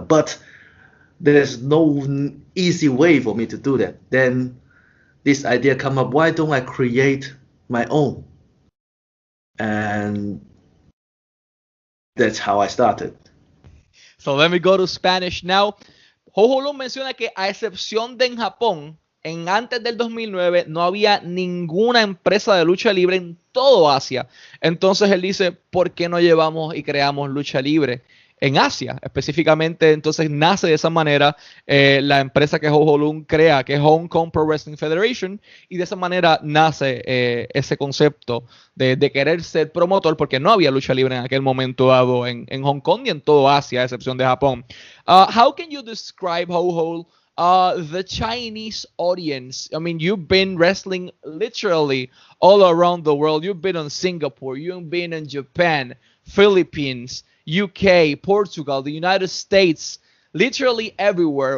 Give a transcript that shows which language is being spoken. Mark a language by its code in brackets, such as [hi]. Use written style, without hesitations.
[en] But there's no easy way for me to do that. Then this idea come up, why don't I create my own? And that's how I started. So let me go to Spanish now. [es] Ho Lun menciona que a excepción de en Japón, en antes del 2009 no había ninguna empresa de lucha libre en todo Asia. Entonces él dice, ¿por qué no llevamos y creamos lucha libre en Asia? Específicamente, entonces nace de esa manera la empresa que Ho Lun crea, que es Hong Kong Pro Wrestling Federation, y de esa manera nace ese concepto de querer ser promotor, porque no había lucha libre en aquel momento dado en Hong Kong y en todo Asia, a excepción de Japón. [en] How can you describe, Ho, the Chinese audience? I mean, you've been wrestling literally all around the world. You've been in Singapore, you've been in Japan, Philippines, UK, Portugal, the United States, literally everywhere.